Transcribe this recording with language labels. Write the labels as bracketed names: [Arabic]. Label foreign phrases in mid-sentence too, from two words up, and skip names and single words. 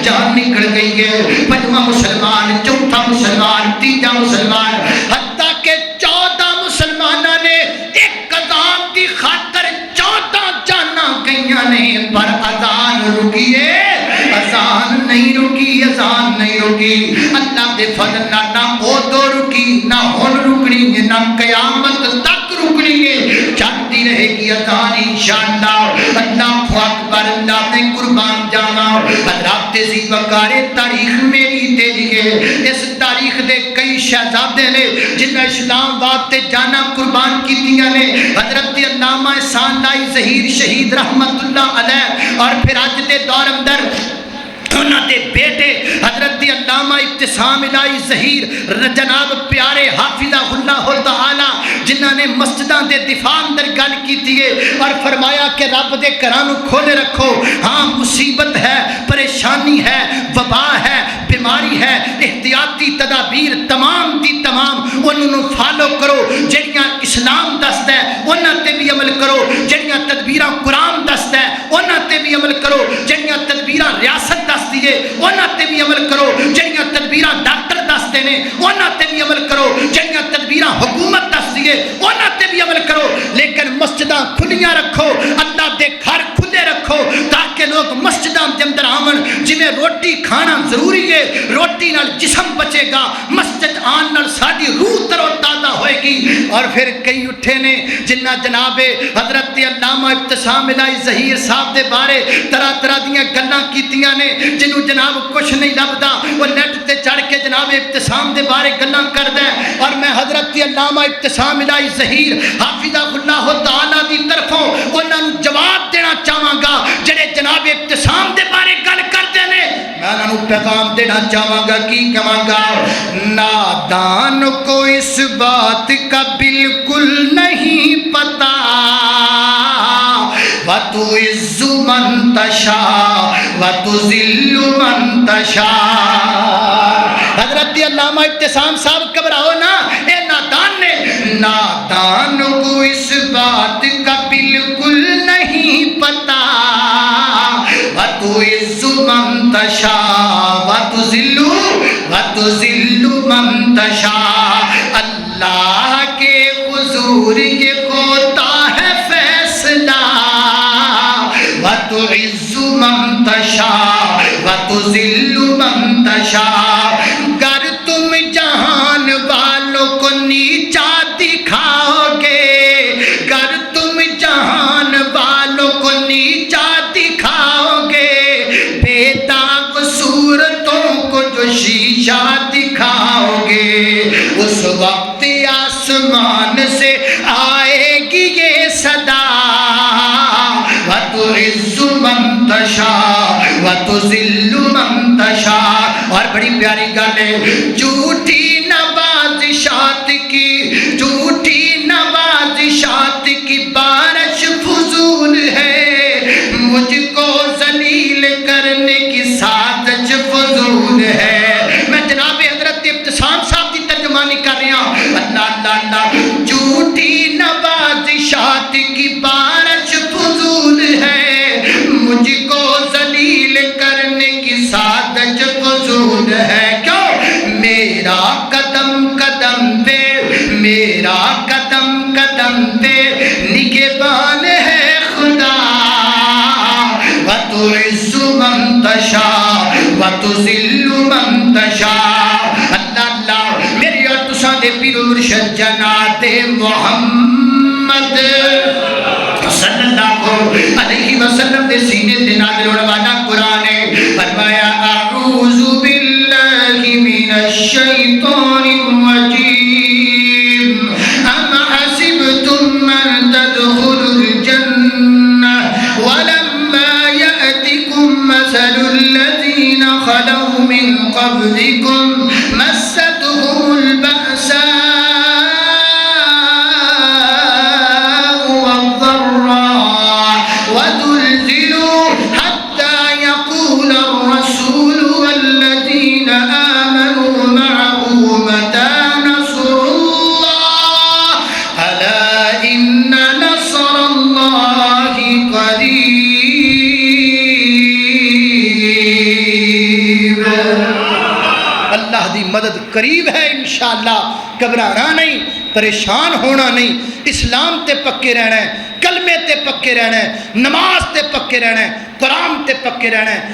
[Punjabi] جان نکل گئی ہے پنجواں مسلمان چوتھا مسلمان تیجا مسلمان حتیٰ کہ 14 مسلمانہ نے ایک اذان دی خاطر 14 جانا گئیاں نے پر اذان رکی ہے اذان نہیں رکی اذان نہیں رکی اللہ دے فضل نہ او دو رکی نہ ہون رکنی ہے نہ [Urdu] قیامت تک رکنی ہے چلتی رہے گی اذان انشاءاللہ [Arabic] اللہ اکبر [Urdu] حضرات تیزی وقار تاریخ میری تیری ہے. [Punjabi] اس تاریخ دے کئی شہزادے نے جنہیں اسلام آباد تے جانا قربان کیتیاں نے. حضرت علامہ احسان لائی ظہیر شہید [Arabic] رحمت اللہ علیہ [Punjabi] اور پھر اج دے دور اندر انہاں دے بیٹے حضرت علامہ ابتسام الہی ظہیر جناب پیارے [Arabic] حافظہ اللہ تعالی [Punjabi] جنہاں نے مسجداں دے دفاع اندر گل کیتی ہے اور فرمایا کہ رب دے گھراں نوں کھولے رکھو. ہاں مصیبت ہے, پریشانی ہے, وبا ہے, بیماری ہے, احتیاطی تدابیر تمام دی تمام انہوں فالو کرو. جڑیاں اسلام دستا ہے انہاں تے بھی عمل کرو, جڑیاں تدبیراں قرآن دستا ہے انہاں تے بھی عمل کرو, جڑیاں تدبیراں ریاست دس دیے انہاں تے بھی عمل کرو, جڑیاں تدبیراں ڈاکٹر دستے نے انہاں تے بھی عمل کرو, جڑیاں تدبیراں حکومت دس دیے انہاں تے بھی عمل کرو. لیکن مسجداں کھلیاں رکھو, اللہ دے گھر کھلے رکھو تاکہ لوگ مسجداں دے اندر آون. جویں روٹی کھانا ضروری ہے, روٹی نال جسم بچے گا, مسجد آن نال ساری روح تر و تازہ ہوئے گی. اور پھر کئی اٹھے نے جنہ جناب حضرت علامہ ابتسام الہی ظہیر صاحب دے بارے طرح طرح دیاں گلاں کیتیاں نے جنوں جناب کچھ نہیں لبدا وہ نیٹ تے چڑھ کے جناب ابتسام دے بارے گلاں کردا ہے. اور میں حضرت علامہ ابتسام الہی ظہیر [Arabic] حافظہ اللہ تعالی [Punjabi] دی طرفوں انہاں نوں جواب دینا چاہواں گا جڑے جناب ابتسام دے بارے گل کردے نے. میں انہاں نوں پیغام دینا چاہواں گا, کی کہاں گا, [Urdu] نادان کو اس بات کا بالکل نہیں پتا, [Arabic] وَتُعِزُّ مَن تَشَاءُ وَتُذِلُّ مَن تَشَاءُ. [Punjabi] حضرت علامہ ابتسام صاحب گھبراؤ نا, اے نادان نے, [Urdu] نادان کو اس بات کا بالکل نہیں پتا, [Arabic] وَتُعِزُّ مَن تَشَاءُ وَتُذِلُّ مَن تَشَاءُ. [Urdu] اللہ کے حضور یہ ہوتا ہے فیصلہ, [Arabic] وَتُعِزُّ مَن تَشَاءُ وَتُذِلُّ مَن تَشَاءُ. [Urdu] گر تم جہان والوں کو نیچا دکھاؤ گے, گر تم جہان والوں کو نیچا دکھاؤ گے, بے داغ صورتوں کو جو شیشہ دکھاؤ گے, اس وقت آسمان سے آئے گی یہ صدا, [Arabic] وَتُعِزُّ مَن تَشَاءُ وَتُذِلُّ مَن تَشَاءُ. [Urdu] اور [Punjabi] بڑی پیاری گل ہے, [Urdu] جھوٹی نوازشات کی, جھوٹی نوازشات کی بارش فضول ہے, مجھ کو ذلیل کرنے کی سازش فضول ہے. میں جناب حضرت ابتسام صاحب کی ترجمانی کر رہا ہوں. اللہ اللہ اللہ, جھوٹی نوازشات کی بارش فضول ہے, مجھ کو ذلیل کرنے کی سازش فضول ہے. کیوں؟ میرا قدم قدم پہ, میرا قدم قدم پہ نگہبان ہے خدا, [Arabic] وَتُعِزُّ مَن تَشَاءُ وَتُذِلُّ مَن تَشَاءُ. [Punjabi] اللہ اللہ میری اور تساں دے پیر و مرشد جناب محمد [Arabic] صلی اللہ علیہ وسلم [Punjabi] دے سینے تے نازل ہونے والا قرآن ہے. [Arabic] فرمایا اعوذ باللہ من الشیطان الرجیم, ام حسبتم ان تدخلوا الجنہ ولما یأتکم مثل الذین خلوا من قبلکم مستهم البأساء والضراء وزلزلوا حتى يقول الرسول والذين آمنوا معه متى نصر الله, ألا إن نصر الله قريب. [Punjabi] اللہ دی مدد قریب ہے انشاءاللہ. گھبرانا نہیں, پریشان ہونا نہیں, اسلام تے پکے رہنا ہے, کلمے تے پکے رہنا ہے, نماز تے پکے رہنا ہے, قرآن تے پکے رہنا ہے.